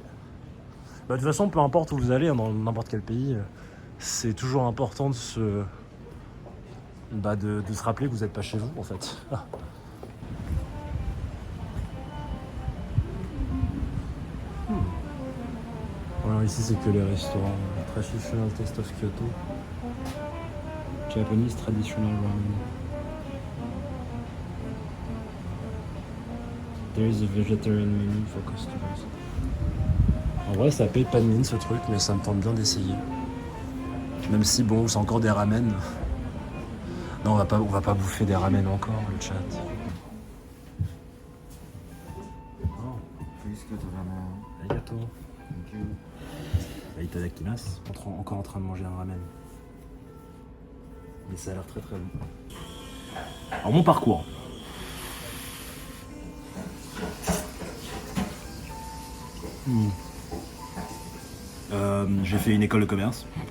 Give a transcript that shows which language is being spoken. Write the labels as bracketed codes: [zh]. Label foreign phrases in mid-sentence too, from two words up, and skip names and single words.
[fr] Bah, de toute façon, peu importe où vous allez, hein, dans n'importe quel pays, c'est toujours important de se rappeler que vous n'êtes pas chez vous, en fait. Ah. Alors ici, c'est que les restaurants. [en] Traditional Taste of Kyoto. Japanese Traditional Ramen. There is a vegetarian menu for customers. [fr] En vrai, ça paye pas de mine ce truc, mais ça me tente bien d'essayer. Même si, bon, c'est encore des ramen. Non, on va pas bouffer des ramen encore, le chat. Arigato. Itadakimasu. Encore en train de manger un ramen. Mais ça a l'air très très bon. Alors, mon parcours. J'ai fait une école de commerce.